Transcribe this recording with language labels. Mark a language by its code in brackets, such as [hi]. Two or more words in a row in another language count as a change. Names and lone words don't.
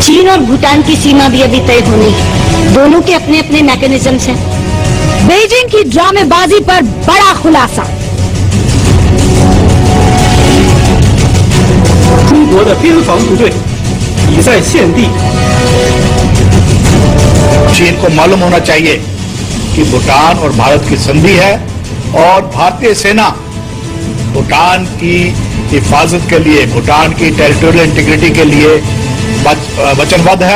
[hi] चीन और भूटान की सीमा भी अभी तय होनी है। दोनों के अपने अपने मैकेनिज्म्स हैं। बीजिंग की ड्रामेबाजी पर बड़ा खुलासा। [zh] 中国的边防部队已在现地 [hi] चीन को मालूम होना चाहिए कि भूटान और भारत की संधि है और भारतीय सेना भूटान की हिफाजत के लिए, भूटान की [en] territorial integrity [hi] के लिए वचनबद्ध है।